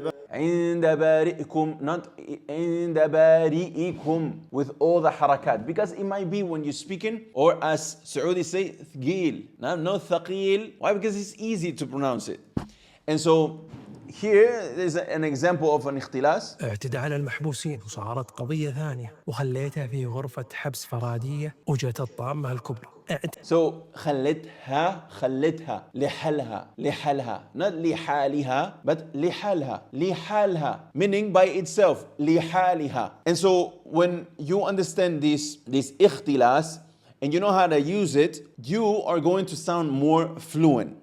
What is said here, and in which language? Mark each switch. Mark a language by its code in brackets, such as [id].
[ar] عند بارئكم, [en] not عند بارئكم, with all the harakat, because it might be when you're speaking, or as Saudi say, ثقيل, no ثقيل. Why? Because it's easy to pronounce it. And so here there's an example of an اختلاس. [ar] اعتدى على المحبوسين وصارت قضية ثانية وخليتها في غرفة حبس فرادية وجت الطامة الكبرى. [en] So [ar] خلتها لحالها, [en] not لحالها, but لحالها, meaning by itself, لحالها. And so when you understand this اختلاس, and you know how to use it, you are going to sound more fluent.